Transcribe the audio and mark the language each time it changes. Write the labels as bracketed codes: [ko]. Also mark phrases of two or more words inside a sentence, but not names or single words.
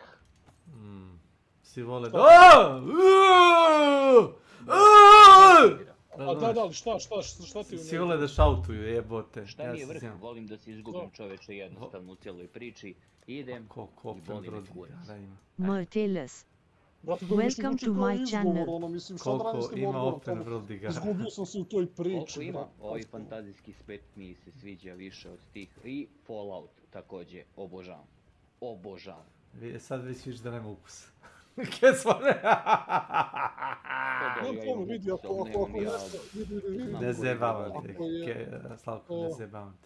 [sr] Svi vole da... A da, šta ti... Svi vole da šautuju, jebote. Šta mi je vrh? Volim da se izgubim, čoveče, jednostavno u cijeloj priči. Idem i boli me kurac. Morteles. [en] Welcome to my channel. [sr] Koliko ima [en] open world [sr] igara. Izgubio sam se u toj priči. Koliko ima? Ovaj fantazijski svet mi se sviđa više od tih. I Fallout također, obožavam. Obožavam. Sad već viš da nema ukusa. K3cmane! Ne zebavam te, Slavko, ne zebavam te.